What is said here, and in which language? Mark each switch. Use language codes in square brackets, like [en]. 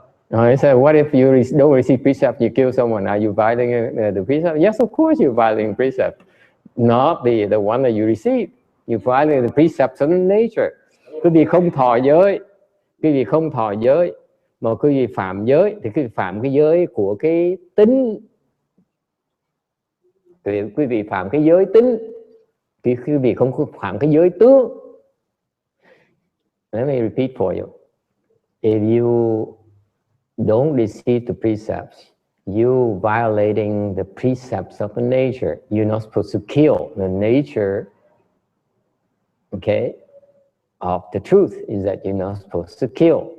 [en] He said, what if you don't receive precept, you kill someone? Are you violating the precept? Yes, of course you're violating precept. Not the one that you receive. You violate the precepts of nature. [vi] Quý vị không thọ giới, quý vị không thọ giới, mà quý vị phạm giới, thì quý vị phạm cái giới của cái tính. Quý vị phạm cái giới tính, quý vị không phạm cái giới tướng. [en] Let me repeat for you. If you don't receive the precepts, you violating the precepts of the nature. You're not supposed to kill. The nature, okay, of the truth is that you're not supposed to kill.